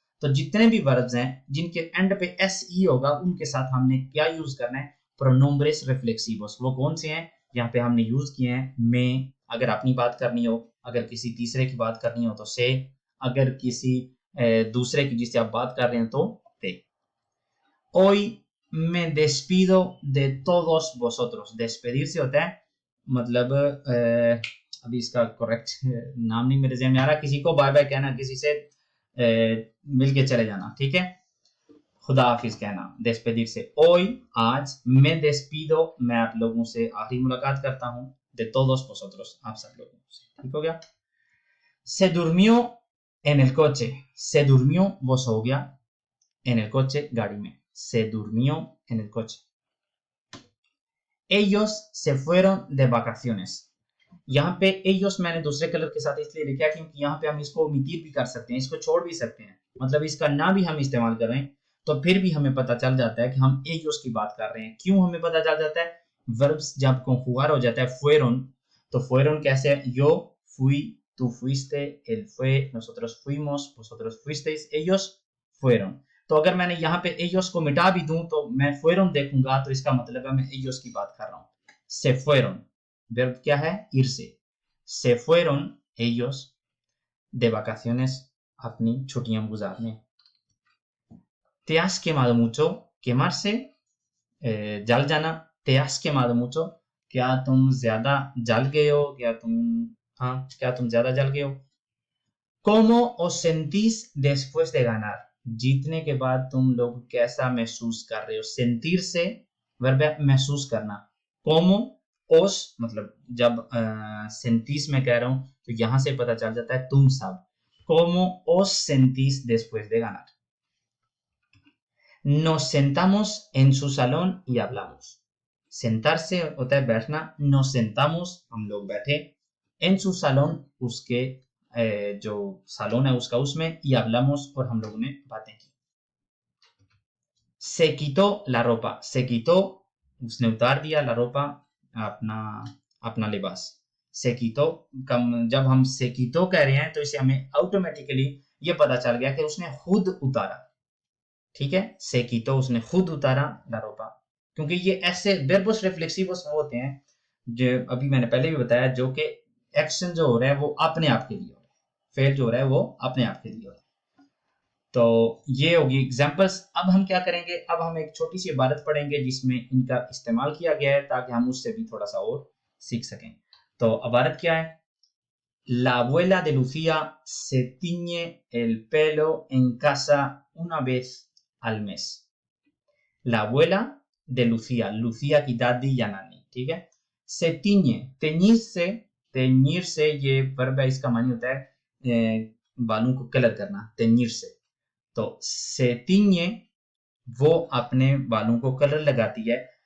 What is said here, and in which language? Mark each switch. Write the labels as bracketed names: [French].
[Hindi] तो जितने भी वर्ब्स हैं जिनके एंड पे एस ई होगा उनके साथ हमने क्या यूज करना है, प्रोनोम्ब्रेस रिफ्लेक्सिवस। वो कौन से हैं, यहाँ पे हमने यूज किए हैं मैं, अगर अपनी बात करनी हो, अगर किसी तीसरे की बात करनी हो तो से, अगर किसी दूसरे की जिससे आप बात कर रहे हैं तो ते। [Spanish] Hoy me despido de todos vosotros। [Hindi] despedir से होता है मतलब अभी इसका करेक्ट नाम नहीं मेरे ज़हन में आ रहा, किसी को बाय बाय कहना, किसी से मिल के चले जाना, ठीक है, खुदा हाफिज कहना, despedir से। hoy आज, मैं despido मैं आप लोगों से आखिरी मुलाकात करता हूँ, [Spanish] de todos vosotros [Hindi] आप सब लोगों से, ठीक हो गया। [Spanish] se durmió en el coche, se durmió [Hindi] वो सो गया, [Spanish] en el coche [Hindi] गाड़ी में, [Spanish] se durmió en el coche। ellos se fueron de vacaciones। [Hindi] यहाँ पे ellos मैंने दूसरे कलर के साथ इसलिए लिखा क्योंकि यहाँ पे हम इसको ओमिट भी कर सकते हैं, इसको छोड़ भी सकते हैं, मतलब इसका ना भी हम इस्तेमाल करें तो फिर भी हमें पता चल जाता है कि हम ellos की बात कर रहे हैं। क्यों हमें पता चल जाता है, वर्ब्स जब conjugar हो जाता है fueron, तो fueron कैसे है, [Spanish] yo fui, tú fuiste, él fue, nosotros fuimos, vosotros fuisteis, ellos fueron। [Hindi] तो अगर मैंने यहाँ पे ellos को मिटा भी दूं तो मैं fueron देखूंगा तो इसका मतलब है मैं ellos की बात कर रहा हूँ। [Spanish] se fueron [Hindi] verb क्या है, [Spanish] irse। se fueron ellos de vacaciones [Hindi] अपनी छुट्टियां गुजारने। [Spanish] te has quemado mucho, [Hindi] quemarse जल जाना, te has quemado mucho क्या तुम ज्यादा जल गए हो, क्या तुम, हाँ क्या तुम ज्यादा जल गए हो। [Spanish] ¿Cómo os sentís después de ganar? [Hindi] जीतने के बाद तुम लोग कैसा महसूस कर रहे हो। sentir से वर्ब है महसूस करना। como os मतलब जब sentís में कह रहा हूं तो यहां से पता चल जाता है तुम सब। [Spanish] ¿Cómo os sentís después de ganar? Nos sentamos en su salón y hablamos। [Hindi] sentarse होता है बैठना, [Spanish] nos sentamos [Hindi] हम लोग बैठे, en su salón उसके जो सालोन है उसका उसमें, [Spanish] y hablamos [Hindi] और हम लोगों ने बातें की। [Spanish] se quitó la ropa, [Hindi] se quitó उसने उतार दिया, la ropa अपना अपना लिबास। se quitó जब हम se quitó कह रहे हैं तो इसे हमें ऑटोमेटिकली ये पता चल गया कि उसने खुद उतारा, ठीक है, से quitó उसने खुद उतारा la ropa, क्योंकि ये ऐसे [Spanish] verbos reflexivos [Hindi] होते हैं जो अभी मैंने पहले भी बताया, जो कि एक्शन जो हो रहा है वो अपने आप के लिए हो रहा है, फेल जो हो रहा है वो अपने आप के लिए हो रहा है। तो ये होगी एग्जांपल्स। अब हम क्या करेंगे, अब हम एक छोटी सी इबारत पढ़ेंगे जिसमें इनका इस्तेमाल किया गया है ताकि हम उससे भी थोड़ा सा और सीख सकें। तो इबारत क्या है, [Spanish] La abuela de Lucía se tiñe el pelo en casa una vez al mes। La abuela de Lucía, [Hindi] Lucía की दादी या नानी, ठीक है। se tiñe, तेñir से ये वर्ब है, इसका मानी होता है बालों को कलर करना, तेñir से। तो [Spanish] se tiñe [Hindi] वो अपने बालों को कलर लगाती है।